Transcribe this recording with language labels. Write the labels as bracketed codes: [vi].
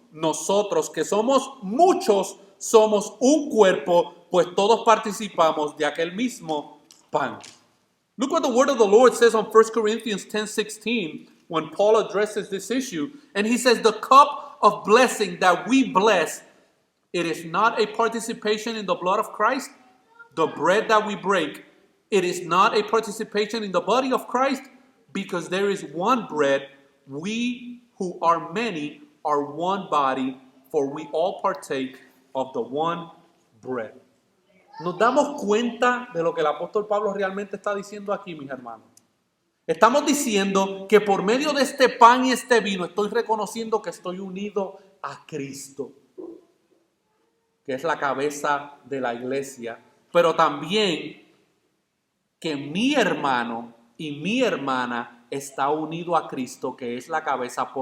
[es] Nosotros que somos muchos somos un cuerpo, pues todos participamos de aquel mismo pan. [en] Look what the word of the Lord says on 1 Corinthians 10:16 when Paul addresses this issue. And he says, the cup of blessing that we bless, it is not a participation in the blood of Christ. The bread that we break, it is not a participation in the body of Christ, because there is one bread. We who are many are one body, for we all partake of the one bread. [es] ¿Nos damos cuenta de lo que el apóstol Pablo realmente está diciendo aquí, mis hermanos? Estamos diciendo que por medio de este pan y este vino estoy reconociendo que estoy unido a Cristo, que es la cabeza de la iglesia, pero también que mi hermano y mi hermana está unido a Cristo, que es la cabeza.